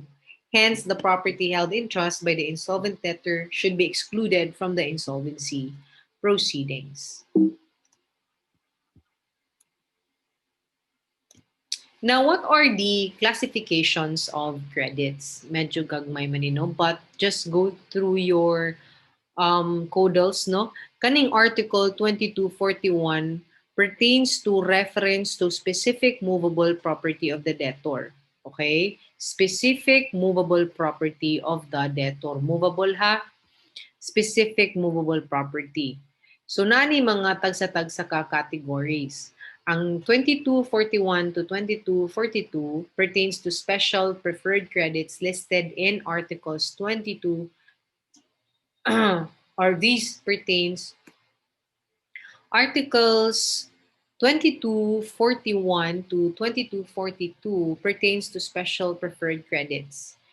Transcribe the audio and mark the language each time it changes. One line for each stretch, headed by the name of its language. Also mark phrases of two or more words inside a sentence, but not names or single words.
English: Hence, the property held in trust by the insolvent debtor should be excluded from the insolvency proceedings. Now, what are the classifications of credits?
Cebuano: Medyo gagmay man no?
English: But just go through your codals, no? Kaning Article 2241 pertains to reference to specific movable property of the debtor. Okay? Specific movable property of the debtor. Movable ha? Specific movable property.
Cebuano: So nani mga tagsa-tagsa ka categories.
English: Ang 2241 to 2242 pertains to special preferred credits listed in Articles 22 or these pertains Articles 2241 to 2242 pertains to special preferred credits.